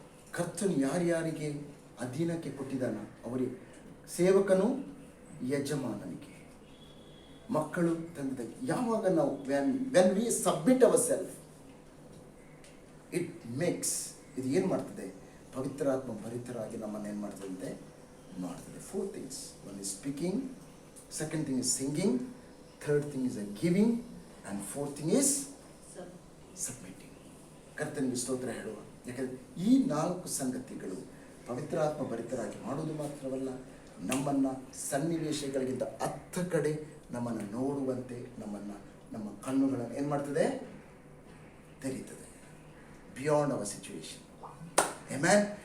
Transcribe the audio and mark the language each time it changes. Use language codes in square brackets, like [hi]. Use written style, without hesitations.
[kn] ಕರ್ತನು ಯಾರ್ಯಾರಿಗೆ ಅಧೀನಕ್ಕೆ ಕೊಟ್ಟಿದ್ದಾನ ಅವರಿಗೆ, ಸೇವಕನು ಯಜಮಾನನಿಗೆ, ಮಕ್ಕಳು ತಂದೆ. ಯಾವಾಗ ನಾವು [en] when we submit our self, it makes, [kn] ಇದು ಏನು ಮಾಡ್ತದೆ? ಪವಿತ್ರಾತ್ಮ ಭರಿತರಾಗಿ ನಮ್ಮನ್ನು ಏನು ಮಾಡ್ತದೆ? ಮಾಡ್ತದೆ. [en] 4 things. One is speaking, second thing is singing, third thing is giving, and fourth thing is submitting. [kn] ಕರ್ತನಿಗೆ ಸ್ತೋತ್ರ ಹೇಳುವ. ಯಾಕಂದರೆ ಈ 4 ಸಂಗತಿಗಳು ಪವಿತ್ರಾತ್ಮ ಭರಿತರಾಗಿ ಮಾಡುವುದು ಮಾತ್ರವಲ್ಲ, ನಮ್ಮನ್ನು ಸನ್ನಿವೇಶಗಳಿಗಿಂತ 10 ಕಡೆ ನಮ್ಮನ್ನು ನೋಡುವಂತೆ ನಮ್ಮ ಕಣ್ಣುಗಳನ್ನು ಏನು ಮಾಡ್ತದೆ? ತೆರೀತದೆ. [en] Beyond our situation. [kn] ಆಮೆನ್.